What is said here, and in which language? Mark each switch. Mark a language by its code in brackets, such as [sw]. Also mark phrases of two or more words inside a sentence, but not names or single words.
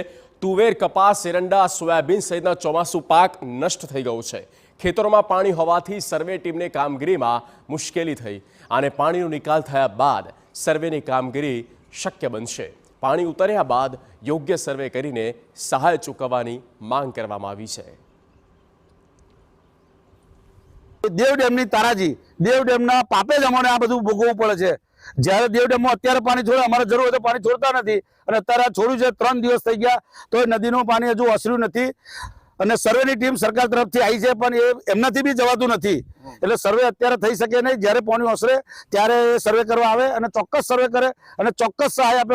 [gu] તુવેર, કપાસ, એરંડા, સોયાબીન સહિતના ચોમાસુ પાક નષ્ટ થઈ ગયો છે। ખેતરોમાં પાણી હોવાથી સર્વે ટીમને કામગીરીમાં મુશ્કેલી થઈ અને પાણીનો નિકાલ થયા બાદ સર્વેની કામગીરી શક્ય બનશે। પાણી ઉતર્યા બાદ યોગ્ય સર્વે કરીને સહાય ચૂકવવાની માંગ કરવામાં આવી છે। દેવ ડેમની તારાજી દેવ ડેમના પાપે જ અમને આ બધું ભોગવવું પડે છે। જ્યારે देव डेमમાં અત્યારે પાણી છોડે અમારે જરૂર હોય તો પાણી છોડતા નથી અને અત્યારે છોડ્યું છે 3 દિવસ થઈ ગયા તો નદીનું પાણી હજુ ઓસર્યું નથી અને સર્વેની ટીમ સરકાર તરફથી આવી છે પણ એમનાથી બી જવાતું નથી। એટલે સર્વે અત્યારે થઈ શકે નહીં। જ્યારે પાણી ઓસરે ત્યારે સર્વે કરવા આવે અને ચોક્કસ સર્વે કરે અને ચોક્કસ સહાય આપે।